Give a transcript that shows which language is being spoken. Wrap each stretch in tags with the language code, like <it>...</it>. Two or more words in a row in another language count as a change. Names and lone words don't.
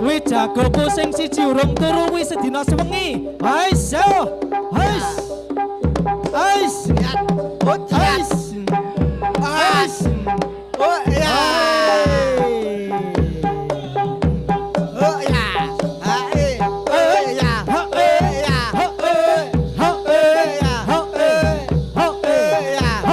<jv>jagoku sing siji urung turu wis sedina sewengi. Hais, yo. Hais. Hais. Ya. Oh, ya. Hais. Hais. Oh, ya. Oh, ya. Hae. Oh, ya. Ha, Oh, ya. ha, Oh, ha, ya. ha, Oh, ya. ha,</jv>